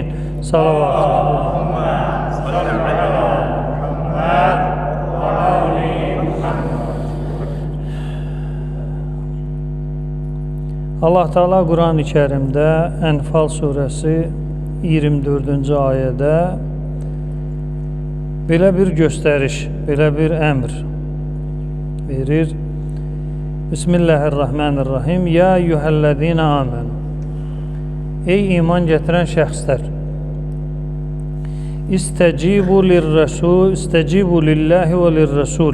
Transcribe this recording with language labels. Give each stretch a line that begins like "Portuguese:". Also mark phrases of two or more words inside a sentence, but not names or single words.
Azerbaijani: Salavat.
Turkish: Allah Teala Kur'an-ı Kerim'de Enfal suresi 24.
Azerbaijani: ayədə belə bir göstəriş, belə bir əmr verir.
Arabic: بسم الله الرحمن الرحيم يا أيها الذين آمنوا.
Azerbaijani: Ey iman gətirən şəxslər.
Arabic: استجيبوا للرسول استجيبوا لله وللرسول.